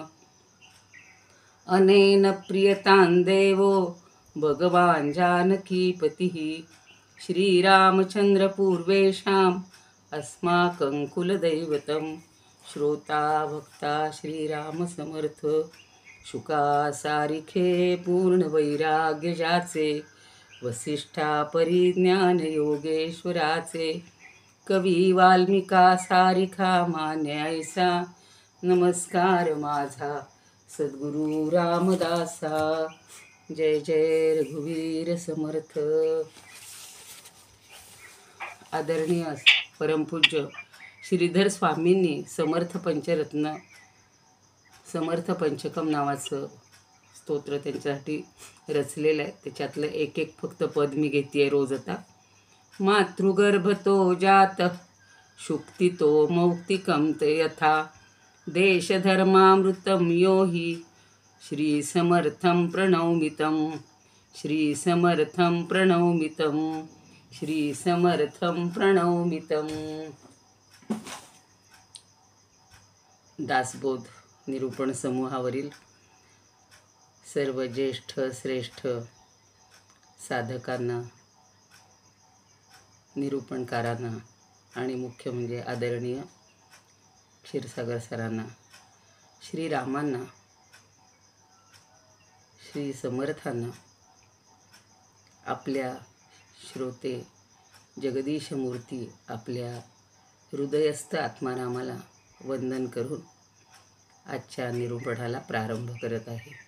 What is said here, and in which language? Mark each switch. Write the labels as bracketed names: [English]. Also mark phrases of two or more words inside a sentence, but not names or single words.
[Sanskrit] अनेन प्रियतां देवो भगवान् जानकीपतिः श्रीरामचन्द्रपूर्वेषाम् अस्माकं कुलदैवतं [Marathi] श्रोता भक्ता श्रीरामसमर्थ शुका सारिखे पूर्ण वैराग्य जाचे वसिष्ठा परिज्ञान योगेश्वराचे कवी वाल्मिका सारिखा मान्यायसा नमस्कार माझा सद्गुरु रामदासा। जय जय रघुवीर समर्थ। आदरणीय परमपूज्य श्रीधर स्वामींनी समर्थ पंचरत्न समर्थ पंचकम नावाचं स्तोत्र त्यांच्यासाठी रचलेलं आहे। त्याच्यातलं एक एक फक्त पद मी घेते रोज आता। [Sanskrit] मातृगर्भतो जात शुक्तितो मौक्तिकं ते यथा देशधर्मामृतं यो हि श्रीसमर्थं प्रणौमितं श्रीसमर्थं प्रणौमितं श्रीसमर्थं प्रणौमितं। [Marathi] दासबोध निरूपण समूहावरील सर्व ज्येष्ठ श्रेष्ठ साधकांना निरूपणकारांना आणि मुख्य म्हणजे आदरणीय क्षीरसागर सरांना श्रीरामांना श्री समर्थांना आपल्या श्रोते जगदीश मूर्ती आपल्या हृदयस्थ आत्मारामाला वंदन करून आजच्या निरूपणाला प्रारंभ करत आहे।